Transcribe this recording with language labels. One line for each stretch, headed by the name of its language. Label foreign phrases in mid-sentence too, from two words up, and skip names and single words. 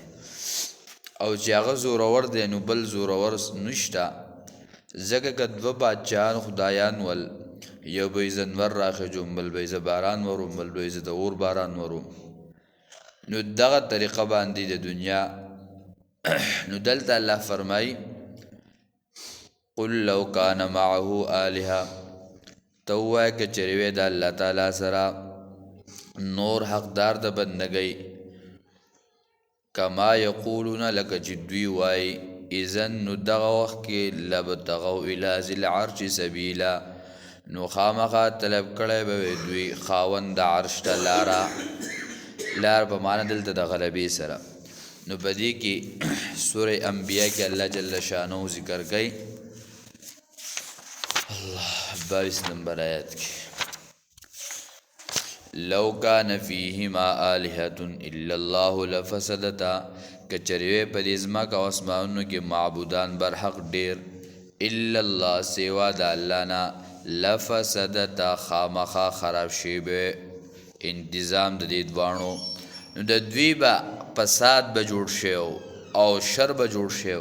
Pashto: او چې هغه زورور دی نو بل زورور نشته. ځکه که دوه بادشاهان خدایان ول، یو به یې زنور راخېجوم، بل به یې زه باران وروم، بل به یې زه د اور باران وروم. نو دغه طریقه باندې د دنیا نو دلته الله فرمایي
Arabic: قل لو کان معه آلهه،
Pashto: ته ووایه که چېرې وی د الله تعالی سره نور حقدار د بندګۍ
Arabic: کما یقولون
Pashto: لکه چې دوی وایي اذن نو دغه وخت کې
Arabic: لبتغوا الی ذی العرش سبیلا،
Pashto: نو خامخا طلب کړی به وي دوی خاوند د عرش ته لار په معنا دلته د غلبې سره. نو په دې کې سوره انبیاء کې الله جل شانه ذکر کوي.
Arabic: الله
Pashto: 22 نمبر آیت کې
Arabic: لو کان فیهما آلهة الا الله لفسدتا،
Pashto: که چېرې وی په دې ځمکه او اسمانونو کې معبودان برحق ډېر
Arabic: الا الله
Pashto: سوا د الله نه لفسدتا خامخا خراب شي به انتظام د دې دواړو. نو د دوی به فساد به جوړ شو او شر به جوړ شو.